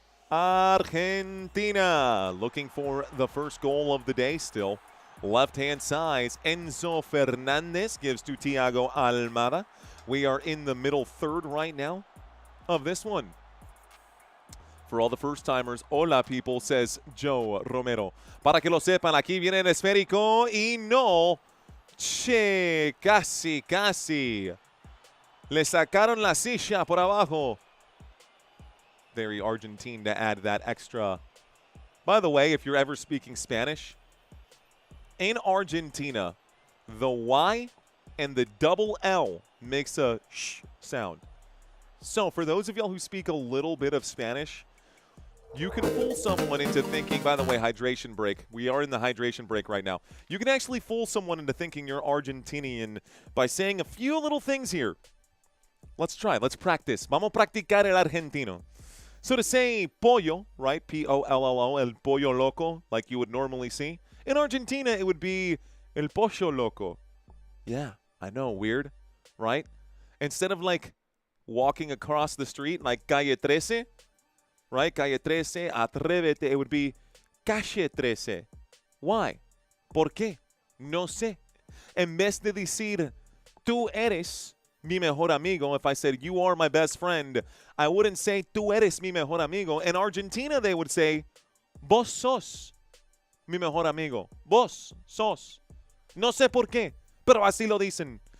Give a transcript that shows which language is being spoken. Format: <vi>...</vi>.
<en>Argentina looking for the first goal of the day still. Left-hand side, Enzo Fernandez gives to Thiago Almada. We are in the middle third right now of this one. For all the first-timers, hola people, says Joe Romero.</en> <es>Para que lo sepan, aquí viene el esférico y no. Che, casi, casi. Le sacaron la silla por abajo.</es> <en>Very Argentine to add that extra. By the way, if you're ever speaking Spanish, in Argentina, the Y and the double L makes a sh sound. So for those of y'all who speak a little bit of Spanish, you can fool someone into thinking, by the way, hydration break. We are in the hydration break right now. You can actually fool someone into thinking you're Argentinian by saying a few little things here. Let's try. Let's practice.</en> <es>Vamos a practicar el argentino.</es> <en>So to say pollo, right, P-O-L-L-O, el pollo loco, like you would normally see. In Argentina, it would be el pollo loco. Yeah, I know, weird, right? Instead of like walking across the street like calle 13, right, calle 13, atrévete, it would be calle 13.</en> <es>Why? ¿Por qué? No sé. En vez de decir tú eres mi mejor amigo,</es> <en>if I said you are my best friend, I wouldn't say</en> <es>tú eres mi mejor amigo.</es> <en>In Argentina, they would say</en> <es>vos sos mi mejor amigo. Vos sos. No sé por qué, pero así lo dicen.</es>